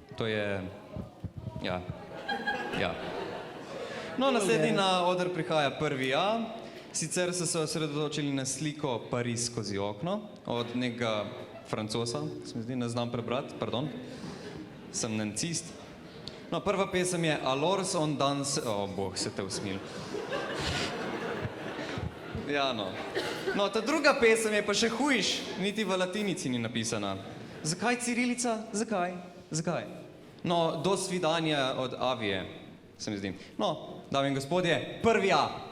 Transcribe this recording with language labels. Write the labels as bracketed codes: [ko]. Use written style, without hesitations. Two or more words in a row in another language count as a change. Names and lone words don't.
[sl] To je, ja, Ja. No, naslednji na oder prihaja prvi A. Sicer so se osredotočili na sliko Pariz skozi okno od nekega Francoza, se mi zdi, ne znam prebrati, pardon, sem nancist. No, prva pesem je Alors on danse... O, bog, se te usmil. Ja, no. No, ta druga pesem je pa še hujš, niti v latinici ni napisana. Zakaj cirilica? Zakaj? Zakaj? No, [ru] do svidanja [sl] od Avije, se mi zdi. No, dame in gospodje, prvi A.